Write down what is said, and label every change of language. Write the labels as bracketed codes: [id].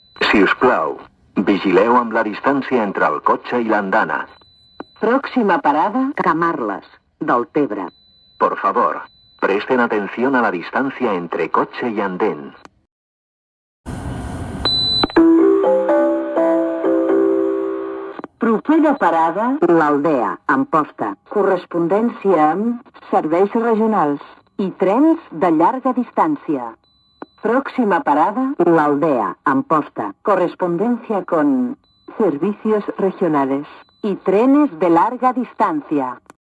[ca] Si us plau, vigileu amb la distància entre el cotxe i l'andana. [es] Próxima parada, Camarles, del Tebre. Por favor, presten atención a la distancia entre coche y andén. [ca] Propera parada, l'Aldea, Amposta. Correspondència amb serveis regionals i trens de llarga distància. [es] Próxima parada, l'Aldea, Amposta. Correspondencia con servicios regionales y trenes de larga distancia.